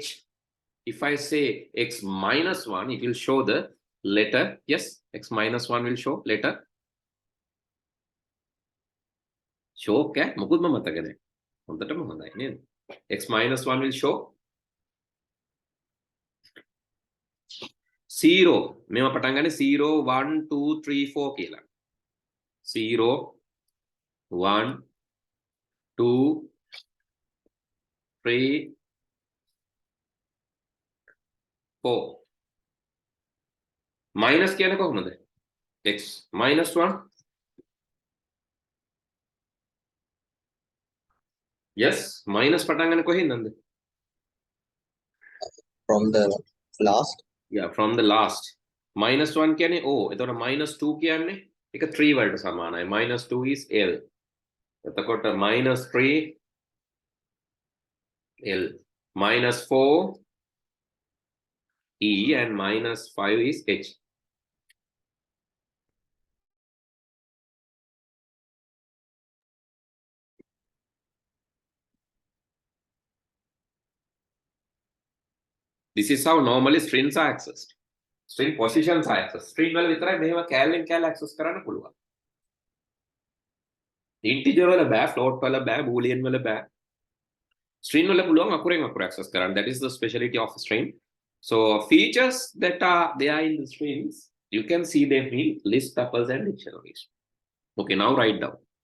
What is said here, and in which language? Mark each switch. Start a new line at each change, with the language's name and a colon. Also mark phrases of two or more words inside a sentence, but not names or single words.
English: If I say x minus 1, it will show the letter, yes, x minus 1 will show letter. Show okay? X minus 1 will show 0.
Sinhala: මේවා පටන් ගන්නේ 0 1 2 3 4 කියලා. 0 1 2 3 4. Minus කියන්නේ කොහොමද?
English: x minus 1.
Sinhala: Yes, minus පටන් ගන්නේ කොහෙන්ද?
English: From the last. Yeah, from the last.
Sinhala: Minus 1 කියන්නේ o. එතකොට minus 2 කියන්නේ ඒක 3 වලට සමානයි.
English: Minus 2 is L. එතකොට minus 3 L. Minus 4 E and minus 5 is H. This is how normally strings are accessed. String positions are accessed.
Sinhala: String වල විතරයි මෙහෙම කැලෙන් කැල access කරන්න පුළුවන්. Integer වල බෑ, float වල බෑ, boolean වල බෑ. String වල පුළුවන් අකුරෙන් අකුර access කරන්න.
English: That is the speciality of a string. So features that are there in the strings, you can see them in list, tuples, and dictionaries. Okay, now write down.